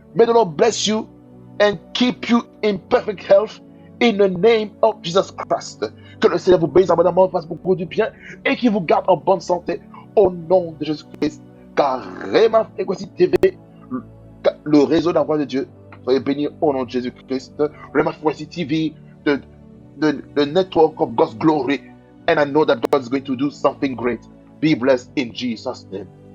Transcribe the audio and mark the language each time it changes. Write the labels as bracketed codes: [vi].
[en] May the Lord bless you and keep you in perfect health in the name of Jesus Christ. [fr] Que le Seigneur vous bénisse abondamment, fasse beaucoup du bien et qu'il vous garde en bonne santé au nom de Jésus-Christ. Car Rema Frequency TV, le réseau d'envoi de Dieu, soyez bénis au nom de Jésus-Christ. [en] Rema Frequency TV, the network of God's glory. And I know that God is going to do something great. Be blessed in Jesus' name.